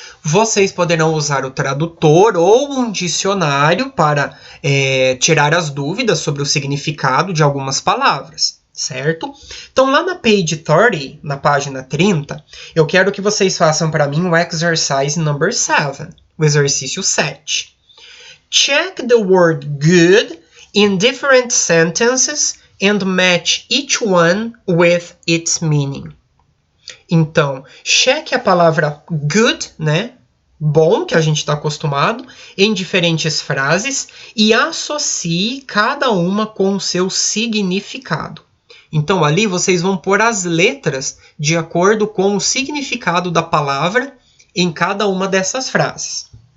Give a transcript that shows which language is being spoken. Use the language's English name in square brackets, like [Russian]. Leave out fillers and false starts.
[Portuguese] Vocês poderão usar o tradutor ou um dicionário para tirar as dúvidas sobre o significado de algumas palavras, certo? Então, lá na [English] page 30, [Portuguese] na página 30, eu quero que vocês façam para mim o [English] exercise number 7, [Portuguese] o exercício 7. [English] Check the word good in different sentences and match each one with its meaning. [Portuguese] Então, cheque a palavra good, né? Bom, que a gente está acostumado, em diferentes frases e associe cada uma com o seu significado. Então, ali vocês vão pôr as letras de acordo com o significado da palavra em cada uma dessas frases.